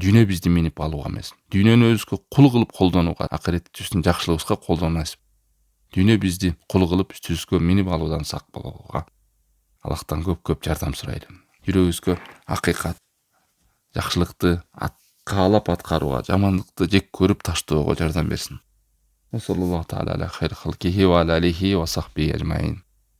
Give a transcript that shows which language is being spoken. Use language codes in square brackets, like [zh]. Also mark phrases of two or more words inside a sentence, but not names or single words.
[ky] Дүйнө бизди минип алууга эмес, дүйнөнү өзүбүзгө кул кылып колдонууга, акыретибиздин жакшылыгыбызга колдонууга насип. Дүйнө бизди кул кылып үстүбүзгө минип алуудан сак болууга Аллахтан көп жардам сурайлы. Жүрөгүбүзгө акыйкат, жакшылыкты каалап аткарууга, жамандыкты жек көрүп таштоого жардам берсин. [ar] وصلى الله تعالى على خير خلقه وعلى آله وصحبه أجمعين.